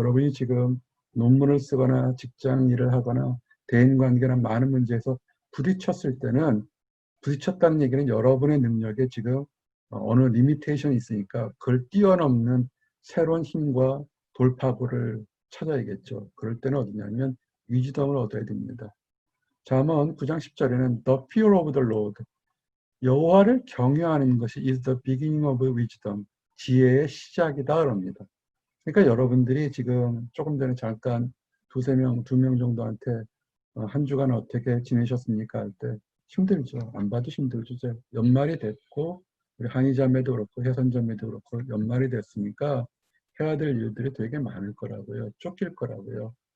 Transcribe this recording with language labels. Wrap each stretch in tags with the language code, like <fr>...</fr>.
<ko>여러분이 지금 논문을 쓰거나 직장 일을 하거나 대인관계나 많은 문제에서 부딪혔을 때는 부딪혔다는 얘기는 여러분의 능력에 지금 어느 리미테이션이 있으니까 그걸 뛰어넘는 새로운 힘과 돌파구를 찾아야겠죠. 그럴 때는 어디냐면 위즈덤을 얻어야 됩니다. 잠언 9장 10절에는</ko> <en>The fear of the Lord,</en> <ko>여호와를 경외하는 것이</ko> <en>is the beginning of wisdom,</en> <ko>지혜의 시작이다 그럽니다. 그러니까 여러분들이 지금 조금 전에 잠깐 두 명 정도한테 한 주간 어떻게 지내셨습니까 할 때 힘들죠. 안 봐도 힘들죠. 이제 연말이 됐고 우리 한의자매도 그렇고 해선자매도 그렇고 연말이 됐으니까 해야 될 일들이 되게 많을 거라고요. 쫓길 거라고요.</ko>